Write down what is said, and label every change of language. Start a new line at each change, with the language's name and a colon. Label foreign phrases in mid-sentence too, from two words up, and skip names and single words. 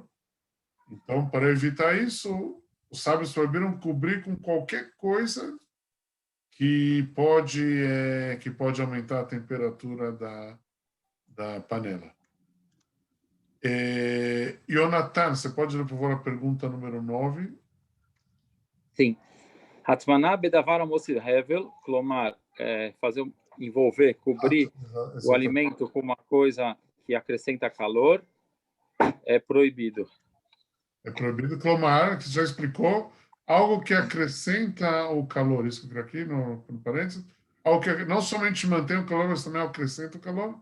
Portuguese: Então, para evitar isso, os sábios proibiram cobrir com qualquer coisa que pode aumentar a temperatura da panela. Jonathan, você pode ler, por favor, a pergunta número 9? Sim.
Hebrew: הטמנה בדבר מוסיף הבל, כלומר,
Portuguese: envolver, cobrir o alimento com uma coisa que acrescenta calor, é proibido. É proibido, clomar, que você já explicou, algo que acrescenta o calor, isso aqui no parênteses, algo que não somente mantém o calor, mas também acrescenta o calor.